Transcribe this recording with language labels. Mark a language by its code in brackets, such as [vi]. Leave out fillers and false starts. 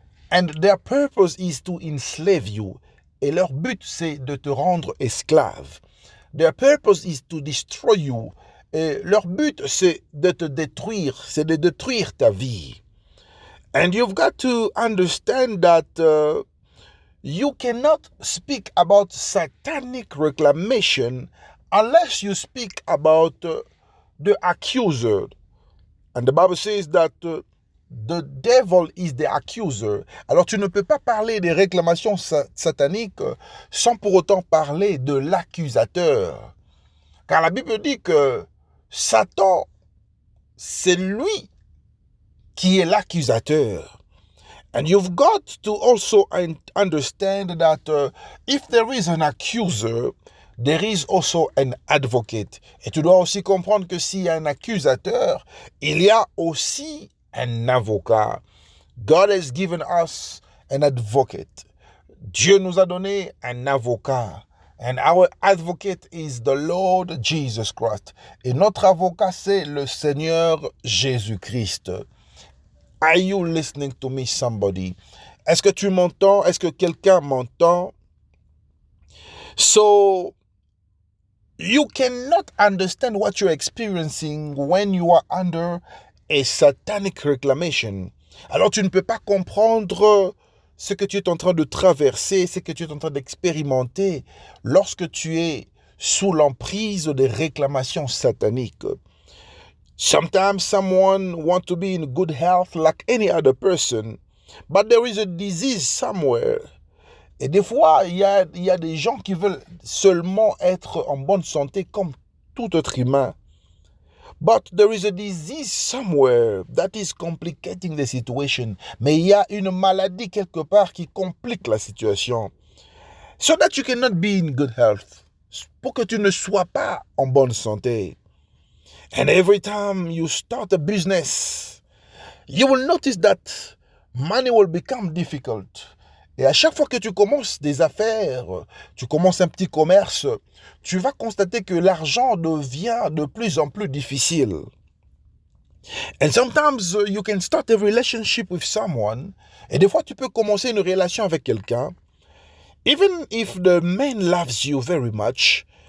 [en] And their purpose is to enslave you. [fr] Et leur but, c'est de te rendre esclave. [en] Their purpose is to destroy you. [fr] Et leur but, c'est de te détruire, c'est de détruire ta vie. [en] And you've got to understand that you cannot speak about satanic reclamation unless you speak about the accuser. And the Bible says that the devil is the accuser. [fr] Alors tu ne peux pas parler des réclamations sataniques sans pour autant parler de l'accusateur. Car la Bible dit que Satan, c'est lui qui est l'accusateur. [en] And you've got to also understand that if there is an accuser, there is also an advocate. [fr] Et tu dois aussi comprendre que s'il y a un accusateur, il y a aussi un avocat. [en] God has given us an advocate. [fr] Dieu nous a donné un avocat. [en] And our advocate is the Lord Jesus Christ. [fr] Et notre avocat, c'est le Seigneur Jésus-Christ. [en] Are you listening to me, somebody? [fr] Est-ce que tu m'entends? Est-ce que quelqu'un m'entend? [en] So, you cannot understand what you're experiencing when you are under a satanic reclamation. [fr] Alors, tu ne peux pas comprendre ce que tu es en train de traverser, ce que tu es en train d'expérimenter lorsque tu es sous l'emprise des réclamations sataniques. [en] Sometimes someone wants to be in good health like any other person, but there is a disease somewhere. [fr] Et des fois, il y a des gens qui veulent seulement être en bonne santé comme tout autre humain. [en] But there is a disease somewhere that is complicating the situation. [fr] Mais il y a une maladie quelque part qui complique la situation. [en] So that you cannot be in good health. [fr] Pour que tu ne sois pas en bonne santé. [en] And every time you start a business, you will notice that money will become difficult. [fr] Et à chaque fois que tu commences des affaires, tu commences un petit commerce, tu vas constater que l'argent devient de plus en plus difficile. [en] And sometimes you can start a relationship with someone, [fr] et des fois tu peux commencer une relation avec quelqu'un. [en] Even if the man loves you very much,